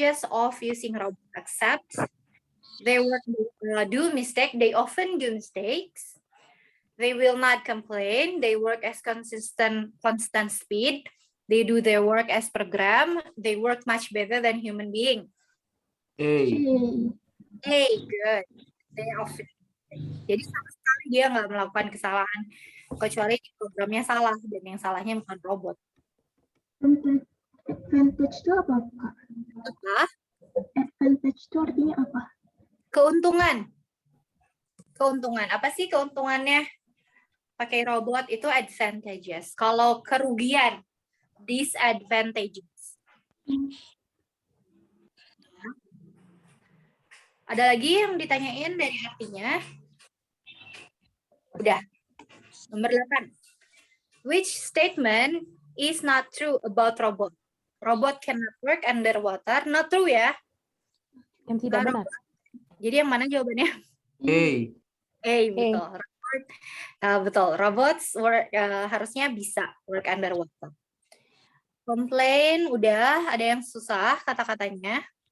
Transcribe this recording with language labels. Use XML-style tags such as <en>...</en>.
<en>Of using robot. Accept. They they often do mistakes. They will not complain. They work as constant speed. They do their work as program. They work much better than human being. Good. They often.</en> <id>Jadi sama sekali dia nggak melakukan kesalahan, kecuali programnya salah, dan yang salahnya bukan robot. Advantage itu apa, Kak? Advantage itu artinya apa? Keuntungan. Keuntungan. Apa sih keuntungannya? Pakai robot itu advantages. Kalau kerugian, disadvantages. Ada lagi yang ditanyain dari artinya? Udah. Nomor 8.</id> <en>Which statement is not true about robot? Robot cannot work underwater. Not true ya.</en> <id>Yang tidak benar. Jadi yang mana jawabannya?</id> <en>Hey,</en> <id>Betul. Robot, betul. Robots harusnya bisa</id> <en>work underwater.</en> <id>Complain udah. Ada yang susah kata-katanya?</id>